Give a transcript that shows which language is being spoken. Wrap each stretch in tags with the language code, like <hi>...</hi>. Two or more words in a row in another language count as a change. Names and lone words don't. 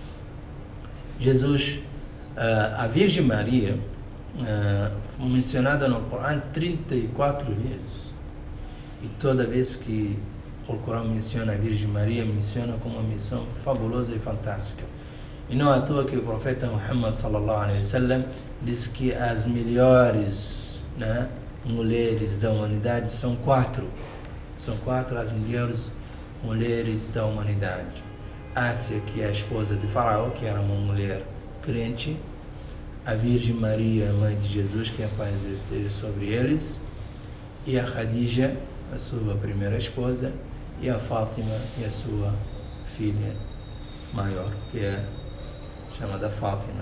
<pt>Jesus, a Virgem Maria, mencionada no Corão 34 vezes, e toda vez que o Corão menciona a Virgem Maria, menciona como uma missão fabulosa e fantástica. E não é à toa que o profeta Muhammad</pt> <ar>صلى الله عليه وسلم</ar> <pt>diz que as melhores, né, mulheres da humanidade são quatro as melhores mulheres da humanidade. Ásia, que é a esposa de Faraó, que era uma mulher crente, a Virgem Maria, mãe de Jesus, que a paz de Deus esteja sobre eles, e a Khadija, a sua primeira esposa, e a Fátima e a sua filha maior, que é chamada Fátima.</pt>